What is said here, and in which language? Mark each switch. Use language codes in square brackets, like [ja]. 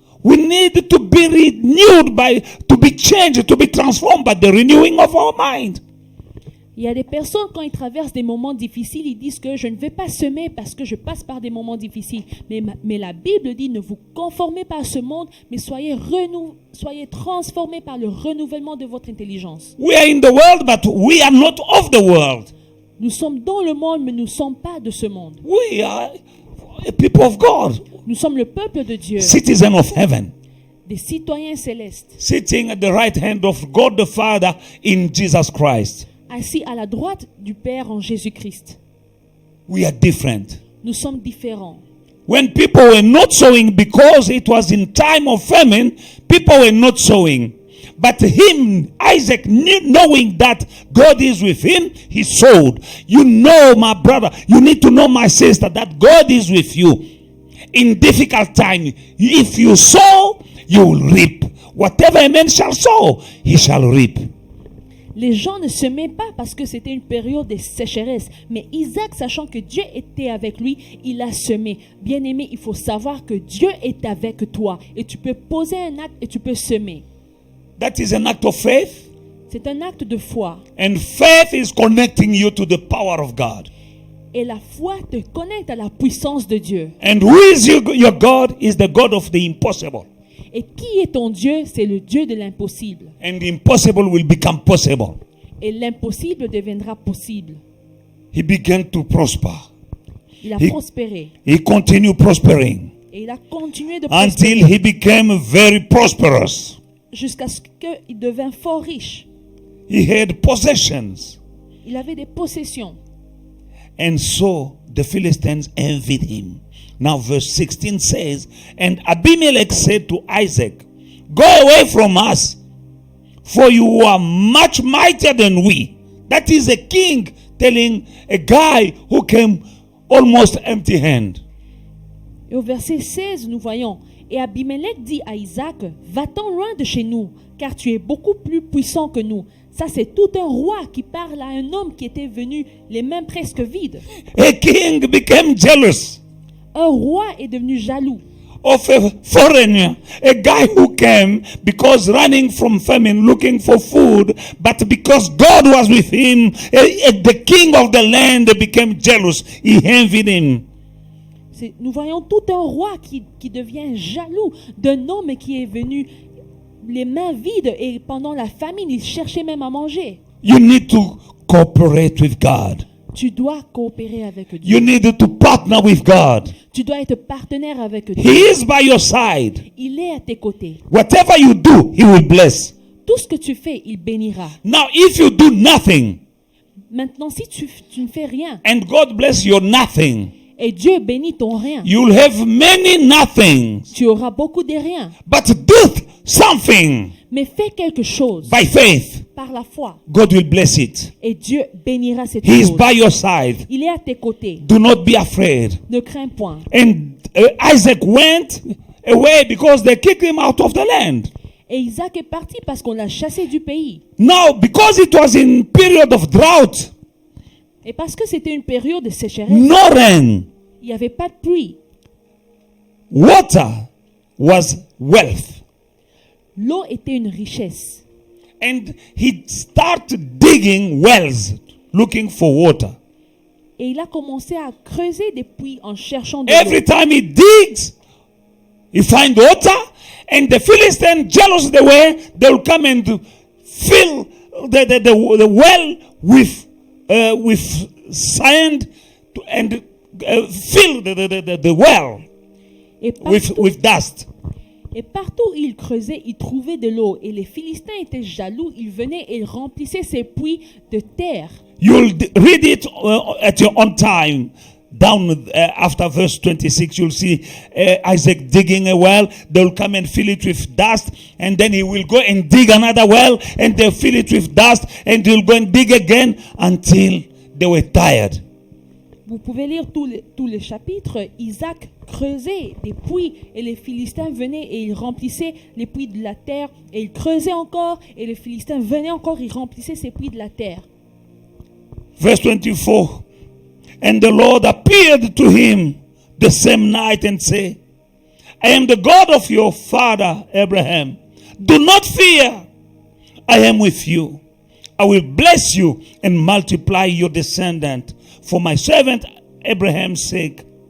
[en] We need to be renewed to be changed, to be transformed by the renewing of our mind. [fr] Il y a des personnes, quand ils traversent des moments difficiles, ils disent que je ne vais pas semer parce que je passe par des moments difficiles. Mais la Bible dit, ne vous conformez pas à ce monde, mais soyez transformés par le renouvellement de votre intelligence. [en] We are in the world, but we are not of the world. [fr] Nous sommes dans le monde, mais nous ne sommes pas de ce monde. [en] We are a people of God, [fr] Nous sommes le peuple de Dieu, [en] citizen of heaven, [fr] des citoyens célestes, [en] sitting at the right hand of God the Father in Jesus Christ. [fr] assis à la droite du Père en Jésus-Christ. [en] We are different. [fr] Nous sommes différents. [en] When people were not sowing because it was in time of famine, people were not sowing. But him, Isaac, knowing that God is with him, he sowed. You know, my brother, you need to know, my sister, that God is with you. In difficult time, if you sow, you will reap. Whatever a man shall sow, he shall reap. [fr] Les gens ne semaient pas parce que c'était une période de sécheresse. Mais Isaac, sachant que Dieu était avec lui, il a semé. Bien-aimé, il faut savoir que Dieu est avec toi. Et tu peux poser un acte et tu peux semer. [en] That is an act of faith. [fr] C'est un acte de foi. [en] And faith is connecting you to the power of God. [fr] Et la foi te connecte à la puissance de Dieu. [en] And who is your God is the God of the impossible. [fr] Et qui est ton Dieu? C'est le Dieu de l'impossible. [en] And the impossible will become possible. [fr] Et l'impossible deviendra possible. [en] He began to prosper. [fr] Il a prospéré. [en] He continued prospering [fr] Et il a continué de [en] until [fr] prospérer [en] he became very prosperous. [fr] jusqu'à ce qu'il devint fort riche. [en] He had possessions. [fr] Il avait des possessions. [en] And so the Philistines envied him. Now verse 16 says, and Abimelech said to Isaac, go away from us, for you are much mightier than we. That is a king telling a guy who came almost empty-handed. [fr] Et au verset 16, nous voyons, et Abimelech dit à Isaac, va-t'en loin de chez nous, car tu es beaucoup plus puissant que nous. Ça, c'est tout un roi qui parle à un homme qui était venu les mains presque vides. [en] A king became jealous [fr] Un roi est devenu jaloux [en] of a foreigner, a guy who came because running from famine, looking for food, but because God was with him, the king of the land became jealous. He envied him. [fr] Nous voyons tout un roi qui devient jaloux d'un homme qui est venu les mains vides et pendant la famine, il cherchait même à manger. [en] You need to cooperate with God. [fr] Tu dois coopérer avec Dieu. [en] You need to partner with God. [fr] Tu dois être partenaire avec Dieu. [en] He is by your side. [fr] Il est à tes côtés. [en] Whatever you do, he will bless. [fr] Tout ce que tu fais, il bénira. [en] Now, if you do nothing, [fr] Maintenant, si tu ne fais rien [en] and God bless your nothing, [fr] et Dieu bénit ton rien, [en] you'll have many nothings. [fr] tu auras beaucoup de rien. [en] But do something [fr] Mais fais quelque chose [en] by faith. [fr] par la foi [en] God will bless it. [fr] et Dieu bénira cette [en] He is [fr] chose. [en] by your side. [fr] Il est à tes côtés. [en] Do not be afraid. [fr] Ne crains point. [en] And Isaac went away because they kicked him out of the land. [fr] Et Isaac est parti parce qu'on l'a chassé du pays. [en] Now, because it was in period of drought, [fr] Et parce que c'était une période de sécheresse, [en] no rain, [fr] il n'y avait pas de pluie. [en] water was wealth. [fr] L'eau était une richesse. [en] And he started digging wells looking for water. [fr] Et il a commencé à creuser des puits en cherchant de [en] Every [fr] l'eau. [en] time he digs, he finds water, and the Philistines, jealous the way, they will come and fill the well with sand and fill the well [fr] Et partout, [en] with dust. [fr] et partout où il creusait, il trouvait de l'eau. Et les Philistins étaient jaloux. Ils venaient et ils remplissaient ces puits de terre. [en] You'll read it at your own time. Down after verse 26, you'll see Isaac digging a well. They'll come and fill it with dust, and then he will go and dig another well, and they'll fill it with dust, and he'll go and dig again until they were tired. [fr] Vous pouvez lire tous les chapitres. Isaac creusait des puits et les Philistins venaient et ils remplissaient les puits de la terre. Et ils creusaient encore et les Philistins venaient encore, ils remplissaient ces puits de la terre. [en] Verse 24. And the Lord appeared to him the same night and said, I am the God of your father Abraham. Do not fear. I am with you. I will bless you and multiply your descendant for my servant Abraham's sake.